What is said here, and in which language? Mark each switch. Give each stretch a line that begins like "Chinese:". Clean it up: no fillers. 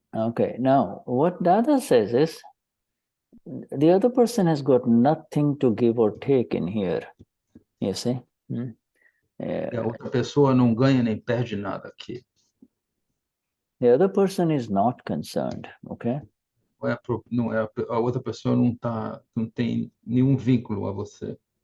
English: Okay, now what Dada says is, the other person has got nothing to give or take in here. You see?
Portuguese: E a outra pessoa não ganha nem perde nada aqui.
English: The other person is not concerned. Okay.
Portuguese: A outra pessoa não tem nenhum vínculo a você.